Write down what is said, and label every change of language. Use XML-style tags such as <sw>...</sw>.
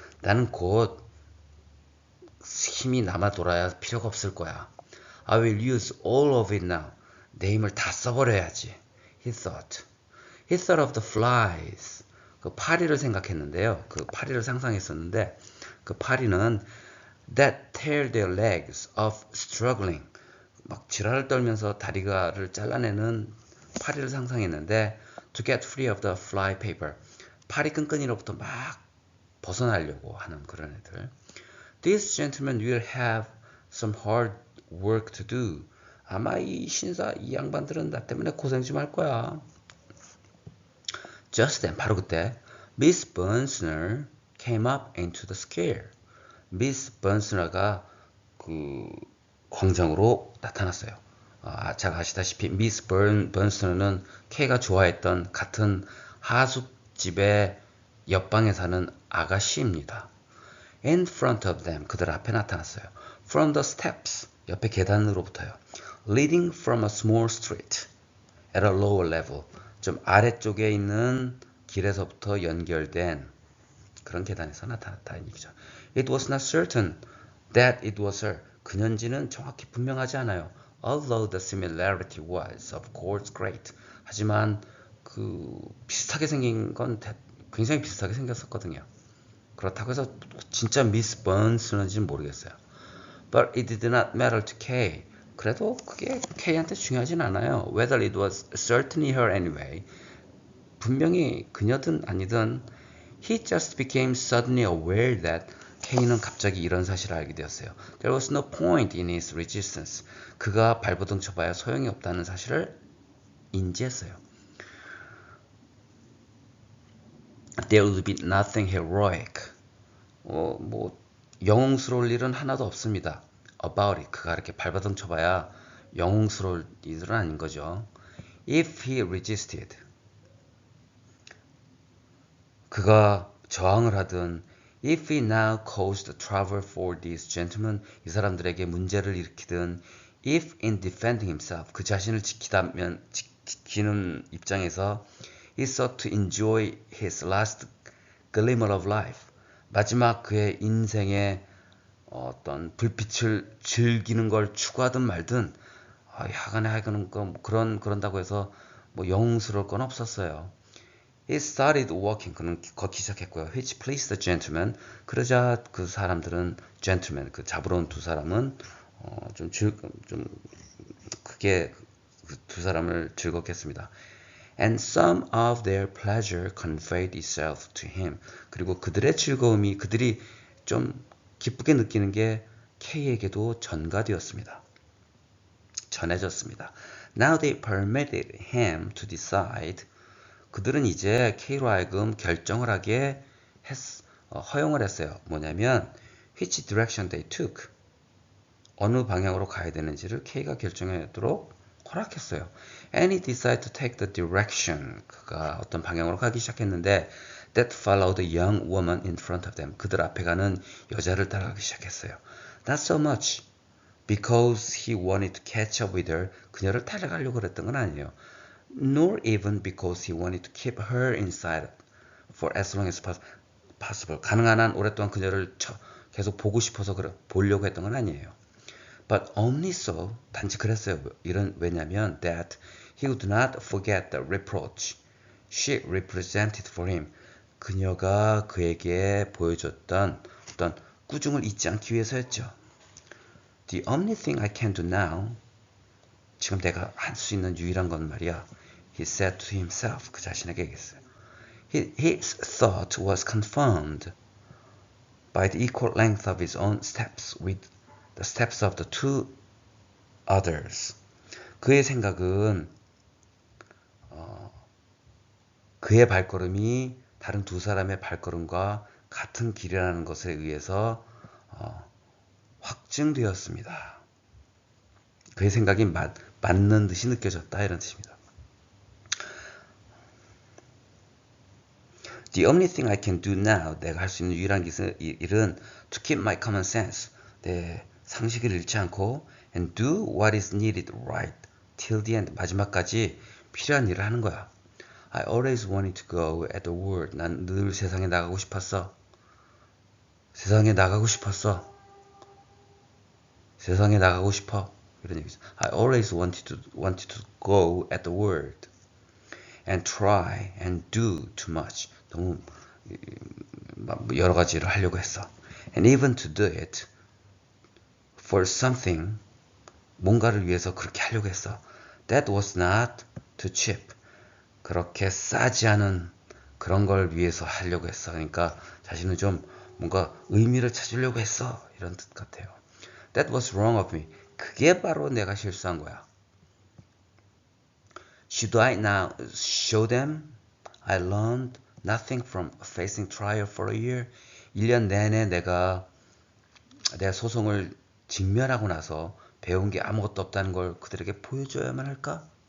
<ko>나는 곧 힘이 남아 돌아야 필요가 없을 거야.</ko> <en>I will use all of it now.</en> <ko>내 힘을 다 써버려야지.</ko> <en>He thought. He thought of the flies.</en> <ko>그 파리를 생각했는데요. 그 파리를 상상했었는데 그 파리는</ko> <en>that tear their legs off struggling.</en> <ko>막 지랄을 떨면서 다리가를 잘라내는 파리를 상상했는데</ko> <en>to get free of the fly paper.</en> <ko>파리 끈끈이로부터 막 벗어나려고 하는 그런 애들.</ko> <en>This gentleman will have some hard work to do.</en> <ko>아마 이 신사, 이 양반들은 나 때문에 고생 좀 할 거야.</ko> <en>Just then,</en> <ko>바로 그때</ko> <en>Miss Bonsner came up into the square.</en> <ko>Miss Bonsner가 그 광장으로 나타났어요. 잘 아시다시피 Miss Bonsner는 K가 좋아했던 같은 하숙집의 옆방에 사는 아가씨입니다.</ko> <en>In front of them,</en> <ko>그들 앞에 나타났어요.</ko> <en>From the steps,</en> <ko>옆에 계단으로부터요.</ko> <en>Leading from a small street at a lower level,</en> <ko>좀 아래쪽에 있는 길에서부터 연결된 그런 계단에서 나타났다는 얘기죠.</ko> <en>It was not certain that it was her.</en> <ko>그년지는 정확히 분명하지 않아요.</ko> <en>Although the similarity was, of course, great.</en> <ko>하지만 그 비슷하게 생긴 건 굉장히 비슷하게 생겼었거든요. 그렇다고 해서 진짜 미스 번스는지는 모르겠어요.</ko> <en>But it did not matter to Kay.</en> <ko>그래도 그게 K한테 중요하진 않아요.</ko> <en>Whether it was certainly her anyway.</en> <ko>분명히 그녀든 아니든</ko> <en>he just became suddenly aware that</en> <ko>K는 갑자기 이런 사실을 알게 되었어요.</ko> <en>There was no point in his resistance.</en> <ko>그가 발버둥 쳐봐야 소용이 없다는 사실을 인지했어요.</ko> <en>There would be nothing heroic.</en> <ko>뭐 영웅스러울 일은 하나도 없습니다.</ko> <en>About it.</en> <ko>그가 이렇게 발버둥 쳐봐야 영웅스러울 일은 아닌 거죠.</ko> <en>If he resisted.</en> <ko>그가 저항을 하든</ko> <en>If he now caused trouble for these gentlemen,</en> <ko>이 사람들에게 문제를 일으키든</ko> <en>If in defending himself,</en> <ko>그 자신을 지키는 입장에서</ko> <en>he sought to enjoy his last glimmer of life,</en> <ko>마지막 그의 인생의 어떤 불빛을 즐기는 걸 추구하든 말든 야간에 하는 거 그런다고 해서 뭐 영웅스러울 건 없었어요.</ko> <en>He started walking.</en> <ko>그는 걷기 시작했고요.</ko> <en>Which pleased the gentleman.</en> <ko>그러자 그 사람들은 gentleman, 그 잡으러 온 두 사람은 좀 크게 그 두 사람을 즐겁게 했습니다.</ko> <en>And some of their pleasure conveyed itself to him.</en> <ko>그리고 그들의 즐거움이 그들이 좀 기쁘게 느끼는 게 K에게도 전가되었습니다. 전해졌습니다.</ko> <en>Now they permitted him to decide.</en> <ko>그들은 이제 K로 하여금 결정을 하게 허용을 했어요. 뭐냐면</ko> <en>which direction they took.</en> <ko>어느 방향으로 가야 되는지를 K가 결정하도록 허락했어요.</ko> <en>And he decided to take the direction.</en> <ko>그가 어떤 방향으로 가기 시작했는데</ko> <en>that followed the young woman in front of them.</en> <ko>그들 앞에 가는 여자를 따라가기 시작했어요.</ko> <en>Not so much because he wanted to catch up with her.</en> <ko>그녀를 따라가려고 그랬던 건 아니에요.</ko> <en>Nor even because he wanted to keep her inside for as long as possible.</en> <ko>가능한 한 오랫동안 그녀를 계속 보고 싶어서 보려고 했던 건 아니에요.</ko> <en>But only so,</en> <ko>단지 그랬어요. 왜냐면</ko> <en>that he would not forget the reproach she represented for him.</en> <ko>그녀가 그에게 보여줬던 어떤 꾸중을 잊지 않기 위해서였죠.</ko> <en>The only thing I can do now,</en> <ko>지금 내가 할 수 있는 유일한 건 말이야.</ko> <en>He said to himself,</en> <ko>그 자신에게 얘기했어요.</ko> <en>His thought was confirmed by the equal length of his own steps with the steps of the two others.</en> <ko>그의 생각은 그의 발걸음이 다른 두 사람의 발걸음과 같은 길이라는 것에 의해서 확증되었습니다. 그의 생각이 맞는 듯이 느껴졌다 이런 뜻입니다.</ko> <en>The only thing I can do now,</en> <ko>내가 할 수 있는 유일한 일은</ko> <en>to keep my common sense,</en> <ko>내 상식을 잃지 않고</ko> <en>and do what is needed right till the end,</en> <ko>마지막까지 필요한 일을 하는 거야.</ko> <en>I always wanted to go at the word,</en> <ko>난 늘 세상에 나가고 싶었어. 세상에 나가고 싶었어. 세상에 나가고 싶어. 이런 얘기죠.</ko> <en>I always wanted to go at the world and try and do too much.</en> <ko>너무 여러 가지를 하려고 했어.</ko> <en>And even to do it for something,</en> <ko>뭔가를 위해서 그렇게 하려고 했어.</ko> <en>That was not too cheap.</en> <ko>그렇게 싸지 않은 그런 걸 위해서 하려고 했어. 그러니까 자신은 좀 뭔가 의미를 찾으려고 했어. 이런 뜻 같아요.</ko> <en>That was wrong of me.</en> <ko>그게 바로 내가 실수한 거야.</ko> <en>Should I now show them I learned nothing from facing trial for a year?</en> <ko>1년 내내 내가 내 소송을 직면하고 나서 배운 게 아무것도 없다는 걸 그들에게 보여줘야만 할까?</ko>